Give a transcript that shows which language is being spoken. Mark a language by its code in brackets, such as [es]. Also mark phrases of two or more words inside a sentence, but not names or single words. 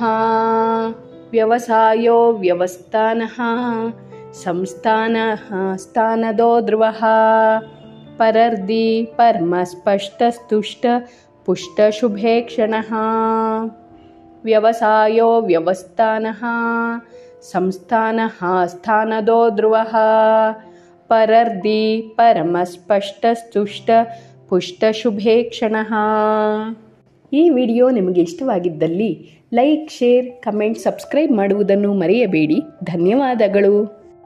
[sa] ವ್ಯವಸಾಯೋ ವ್ಯವಸ್ಥಾನಃ ಸಂಸ್ಥಾನಃ ಸ್ಥಾನದೋ ಧ್ರುವಃ ಪರರ್ಧಿ ಪರಮಸ್ಪಷ್ಟ ಸ್ತುಷ್ಟ ಪುಷ್ಟ ಶುಭೇ ಕ್ಷಣಃ. ವ್ಯವಸಾಯೋ ವ್ಯವಸ್ಥಾನಃ ಸಂಸ್ಥಾನಃ ಸ್ಥಾನದೋ ಧ್ರುವಃ ಪರರ್ಧಿ ಪರಮಸ್ಪಷ್ಟ ಸ್ತುಷ್ಟ ಪುಷ್ಟ ಶುಭೇ ಕ್ಷಣಃ. [kn] ಈ ವಿಡಿಯೋ ನಿಮಗೆ ಇಷ್ಟವಾಗಿದ್ದಲ್ಲಿ [en] like, share, comment, subscribe [kn] ಮಾಡುವುದನ್ನು ಮರೆಯಬೇಡಿ. ಧನ್ಯವಾದಗಳು.